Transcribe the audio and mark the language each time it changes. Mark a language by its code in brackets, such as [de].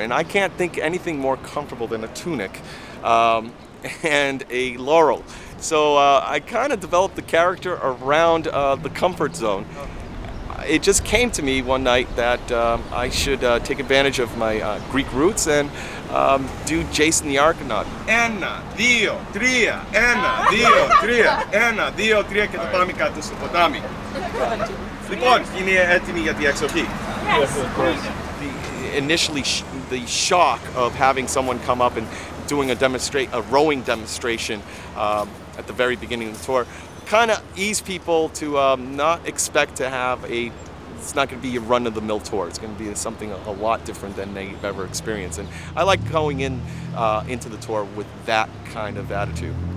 [en] And I can't think anything more comfortable than a tunic and a laurel. So I kind of developed the character around the comfort zone. It just came to me one night that I should take advantage of my Greek roots and do Jason the Argonaut. [el] Ένα, δύο, τρία, ένα, δύο, τρία, ένα, δύο, τρία και το πάμε κάτω στο ποτάμι. Λοιπόν, είναι έτοιμοι για τη εξοχή. [en] Initially, the shock of having someone come up and doing a rowing demonstration at the very beginning of the tour kind of ease people to not expect to have it's not going to be a run-of-the-mill tour. It's going to be something a lot different than they've ever experienced. And I like going into the tour with that kind of attitude.